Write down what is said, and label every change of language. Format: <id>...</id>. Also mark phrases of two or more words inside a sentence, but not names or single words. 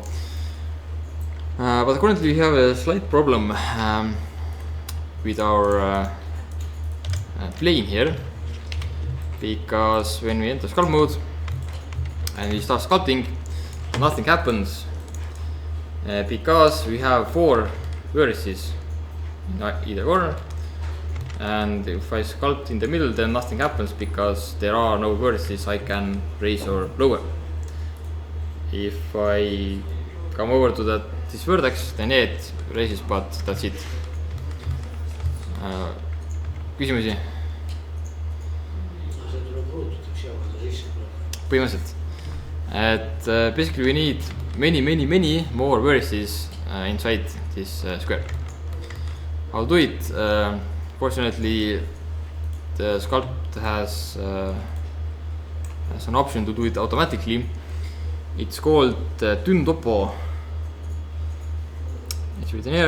<en>But currently we have a slight problem with our plane here, because when we enter sculpt mode and we start sculpting, nothing happens because we have 4 vertices in either corner, and if I sculpt in the middle, then nothing happens because there are no vertices I can raise or lower. If I come over to this vertex, then it raises, but that's it.</en> <et>Küsimusi? Põhimõtteliselt, et</et> <en>basically we need many more vertices inside this square. I'll do it. Fortunately, the sculpt has an option to do it automatically. It's called Tyn Topo. It's written here.</en>